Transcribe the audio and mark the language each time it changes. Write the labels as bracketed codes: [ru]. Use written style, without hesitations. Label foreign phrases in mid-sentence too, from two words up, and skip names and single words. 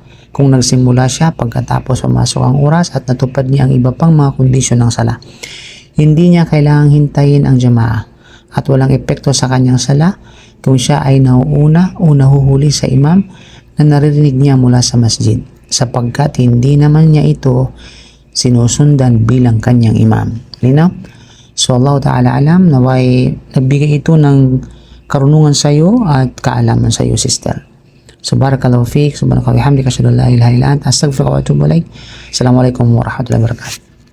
[tl] Kung nagsimula siya pagkatapos pumasok ang oras at natupad niya ang iba pang mga kondisyon ng sala, hindi niya kailangang hintayin ang jamaa at walang epekto sa kanyang sala kung siya ay nauuna o nahuhuli sa imam na naririnig niya mula sa masjid, sapagkat hindi naman niya ito sinusundan bilang kanyang imam. Linaw? So [ar] الله تعالى أعلم, [tl] naway nagbigay ito ng karunungan sa iyo at kaalaman sa iyo, sister. [ar] So بارك الله فيك سبحانك وبحمدك أشهد أن لا إله إلا أنت أستغفرك وأتوب إليك السلام عليكم ورحمة الله وبركاته.